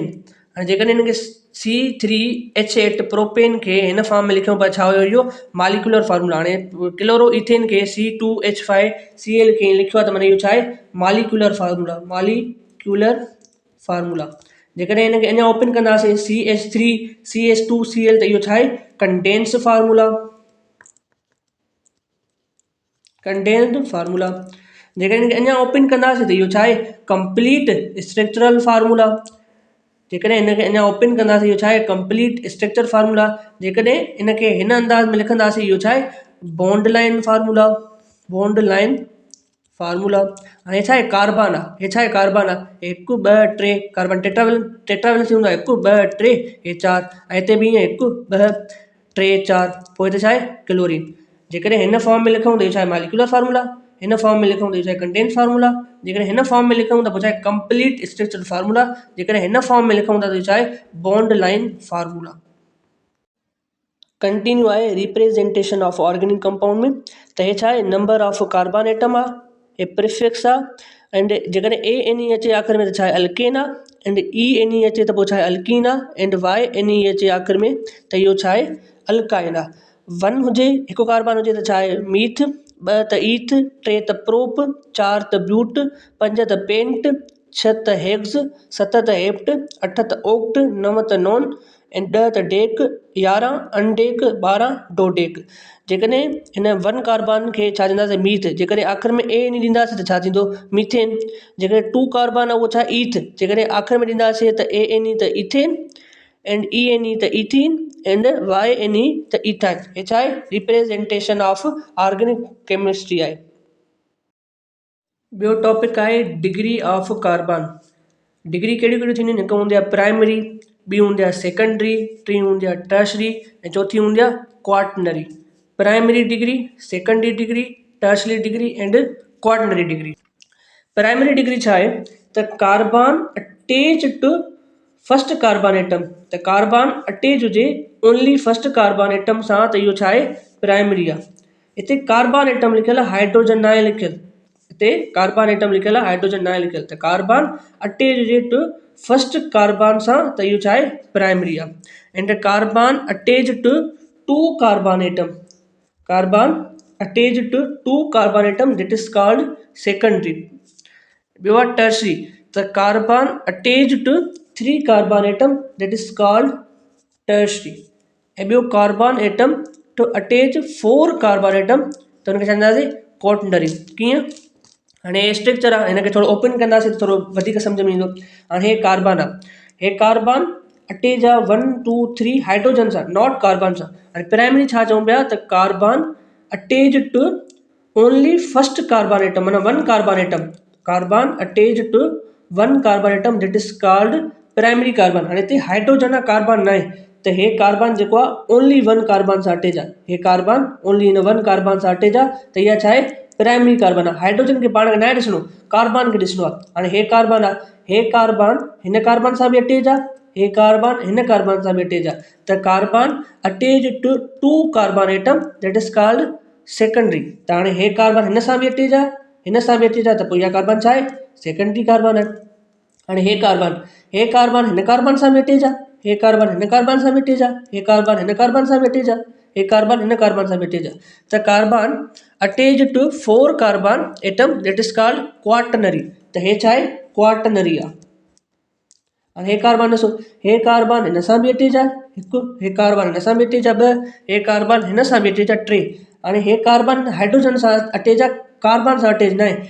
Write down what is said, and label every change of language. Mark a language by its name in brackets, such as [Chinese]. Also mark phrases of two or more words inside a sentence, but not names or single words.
[Sindhi] हाणे जेकॾहिं हिनखे C3H8 प्रोपेन खे हिन फॉर्म में लिखूं पिया छा हुयो इहो [English] molecular formula. [Sindhi] हाणे [English] chloro ethane [Sindhi] खे C2H5Cl खे लिखियो आहे त माना इहो छा आहे [English] molecular formula, molecular formula. [Sindhi] जेकॾहिं हिनखे अञा ओपन कंदासीं CH3 CH2Cl त इहो छा आहे [English] condense formula, condensed formula. [Sindhi] जेकॾहिं हिनखे अञा ओपन कंदासीं त इहो छा आहे [English] complete structural formula. [Sindhi] जेकॾहिं हिनखे अञा ओपन कंदासीं इहो छा आहे [English] complete structure formula. [Sindhi] जेकॾहिं हिनखे हिन अंदाज़ में लिखंदासीं इहो छा आहे [English] bond line formula. bond line formula. [Sindhi] हाणे छा आहे कार्बन आहे, हे छा आहे कार्बन आहे, 1 2 3 [English] carbon tetravalency [Sindhi] हूंदो आहे 1 2 3 हे 4 ऐं हिते बि ईअं 1 2 3 4 पोइ हिते छा आहे क्लोरीन। जेकॾहिं हिन फॉर्म में लिखूं त इहो छा आहे [English] molecular formula, [Sindhi] हिन फॉर्म में लिखूं त इहो छा आहे [English] condense formula, [Sindhi] जेकॾहिं हिन फॉर्म में लिखूं त पोइ छा आहे [English] complete structure formula, [Sindhi] जेकॾहिं हिन फॉर्म में लिखूं था त इहो छा आहे [English] bond line formula. continue आहे representation of organic compound में, [Sindhi] त हे छा आहे [English] number of carbon atom [Sindhi] आहे, हे प्रिफिक्स आहे एंड जेकॾहिं ANE अचे आख़िर में त छा आहे अल्केन आहे एंड ENE अचे त पोइ छा आहे अल्कीन आहे एंड YNE अचे आख़िर में त इहो छा आहे अल्काइन आहे। 1 हुजे हिकु कार्बन हुजे त छा आहे मीथ, 2 त ईथ, 3 त प्रोप, 4 त ब्यूट, 5 त पेंट, 6 त हेग्स, 7 त हेप्ट, 8 त ओक्ट, 9 त नॉन एंड 10 त डेक, 11 अनडेक, 12 डोडेक। जेकॾहिं हिन 1 कार्बन खे छा चवंदासीं मीथ, जेकॾहिं आख़िर में ANE ॾींदासीं त छा थींदो मीथेन। जेकॾहिं 2 कार्बन आहे उहो छा ईथ, जेकॾहिं आख़िर में ॾींदासीं त ANE त इथेन एंड ENE त इथीन एंड YNE त इथाइन। हे छा आहे [English] representation of organic chemistry [Sindhi] आहे। ॿियो टॉपिक आहे [English] degree of carbon. [Sindhi] डिग्री कहिड़ियूं कहिड़ियूं थींदियूं आहिनि, हिकु हूंदी आहे प्राइमरी, ॿी हूंदी आहे सेकेंडरी, टी हूंदी आहे टर्शरी ऐं चौथी हूंदी आहे क्वाटनरी। [English] primary degree, secondary degree, tertiary degree and quaternary degree. primary degree [Sindhi] छा आहे त [English] carbon attach to first carbon atom, [Sindhi] त [English] carbon attach [Sindhi] हुजे [English] only first carbon atom [Sindhi] सां त इहो छा आहे प्राइमरी आहे। हिते [English] carbon atom [Sindhi] लिखियल आहे, हाइड्रोजन न आहे लिखियल, हिते [English] carbon atom [Sindhi] लिखियल आहे, हाइड्रोजन न आहे लिखियल, त [English] carbon attach [Sindhi] हुजे [English] to first carbon [Sindhi] सां त इहो छा आहे प्राइमरी आहे। [English] and carbon attach to 2 carbon atom, carbon attach to 2 carbon atom that is called secondary. ॿियो आहे टर्शरी, त carbon attach to 3 carbon atom that is called tertiary. ऐं ॿियो carbon atom to attach 4 carbon atom त हुनखे चवंदासीं क्वाटनरी। [Sindhi] कीअं, हाणे हे स्ट्रक्चर आहे, हिनखे थोरो ओपन कंदासीं त थोरो वधीक सम्झ में ईंदो। हाणे हे कार्बन आहे, हे कार्बन अटैच आहे 1 2 3 हाइड्रोजन सां, नॉट कार्बन सां। [English] हाणे प्राइमरी छा चऊं पिया त carbon attach to only first carbon atom, माना 1 carbon atom, carbon attach to 1 carbon atom that is called primary carbon. [Sindhi] हाणे हिते हाइड्रोजन आहे कार्बन न आहे, त हे कार्बन जेको आहे ओनली 1 कार्बन सां अटैच आहे, हे कार्बन ओनली हिन 1 कार्बन सां अटैच आहे, त इहा छा आहे [English] primary carbon [Sindhi] आहे। हाइड्रोजन खे पाण खे न आहे ॾिसणो, कार्बन खे ॾिसणो आहे। हाणे हे कार्बन आहे, हे कार्बन हिन कार्बन सां बि अटैच आहे, हे कार्बन हिन कार्बन सां बि अटैच आहे, त [English] carbon attach to 2 carbon atom that is called secondary. [Sindhi] त हाणे हे कार्बन हिन सां बि अटैच आहे, हिन सां बि अटैच आहे, त पोइ इहा कार्बन छा आहे [English] secondary carbon [Sindhi] आहे। हाणे हे कार्बन हिन कार्बन सां बि अटैच आहे, हे कार्बन हिन कार्बन सां बि अटैच आहे, हे कार्बन हिन कार्बन सां बि अटैच आहे, हे कार्बन हिन कार्बन सां बि अटैच आहे, त [English] carbon attach to 4 carbon atom that is called quaternary. [Sindhi] त हे छा आहे क्वाटनरी आहे। हाणे हे कार्बन ॾिसो, हे कार्बन हिन सां बि अटैच आहे हिकु, हे कार्बन हिन सां बि अटैच आहे 2, हे कार्बन हिन सां बि अटैच आहे 3। हाणे हे कार्बन हाइड्रोजन सां अटैच आहे, कार्बन सां अटैच न आहे।